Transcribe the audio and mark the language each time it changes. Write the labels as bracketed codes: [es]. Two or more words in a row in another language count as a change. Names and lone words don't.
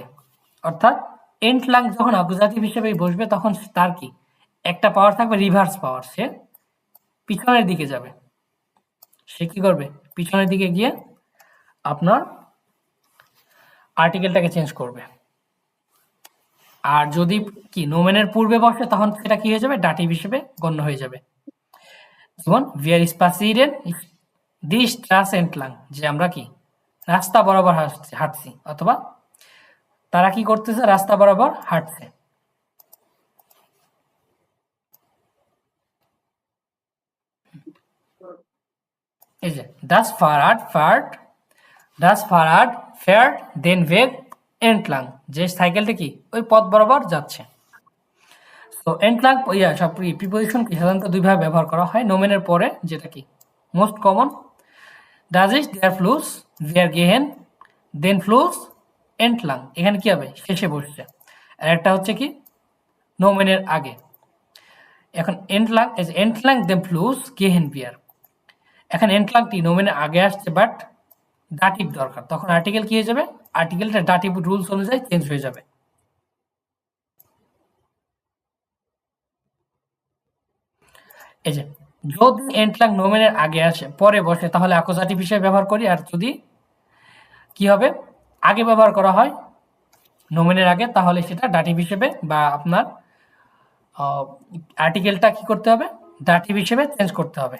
[bn] অর্থাৎ এন্টলাং যখন অ্যাকুজাটিভ হিসেবে বসবে তখন তার কি একটা পাওয়ার থাকবে, [en] reverse power, [bn] সে পিছনের দিকে যাবে। সে কি করবে, পিছনের দিকে গিয়ে আপনার আর্টিকেলটাকে চেঞ্জ করবে। আর যদি কি নোমেনের পূর্বে বসে তখন সেটা কি হয়ে যাবে, ডাটিভ হিসেবে গণ্য হয়ে যাবে। [de] যেমন wir spazieren die Straße entlang, [bn] যে আমরা কি রাস্তা বরাবর হাঁটছি, অথবা তারা কি করতেছে, রাস্তা বরাবর হাঁটছে। [de] এই যে das Fahrrad fährt den Weg entlang, [bn] যে সাইকেলটা কি ওই পথ বরাবর যাচ্ছে। তো এন্টলাং সব প্রিপোজিশন কি সাধারণত দুইভাবে ব্যবহার করা হয়, নোমেনের পরে, যেটা কি [en] most common, [de] das ist der Fluss wir gehen den Fluss entlang, [bn] এখানে কি হবে, শেষে বসছে। আর একটা হচ্ছে কি নোমেনের আগে। এখন এন্টলাং [de] dem Fluss gehen wir, [bn] এখন এন্টলাংটি নোমেনের আগে আসছে বাট ডাটিভ দরকার, তখন আর্টিকেল কি হয়ে যাবে, আর্টিকেলটা ডাটিভ রুলস অনুযায়ী চেঞ্জ হয়ে যাবে। এই যে যদি এন্টলাং নোমেনের আগে আসে পরে বসে তাহলে অ্যাকুজাটিভ হিসেবে ব্যবহার করি, আর যদি কি হবে আগে ব্যবহার করা হয় নোমেনের আগে তাহলে সেটা ডাটিভ হিসেবে, বা আপনার আর্টিকেলটা কি করতে হবে, ডাটিভ হিসেবে চেঞ্জ করতে হবে।